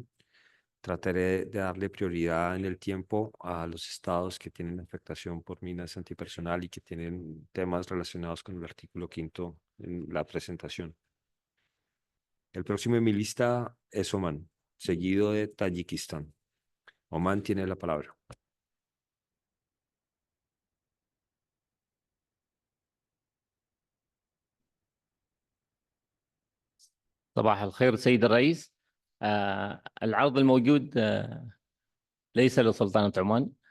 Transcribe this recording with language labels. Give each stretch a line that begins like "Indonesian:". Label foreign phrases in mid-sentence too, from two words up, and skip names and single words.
Spanish: Trataré de darle prioridad en el tiempo a los estados que tienen afectación por minas antipersonal y que tienen temas relacionados con el artículo 5º en la presentación. El próximo en mi lista es Omán, seguido de Tayikistán. Omán tiene la palabra.
Arabic: صباح الخير سيد الرئيس. العرض الموجود ليس لسلطنة عمان.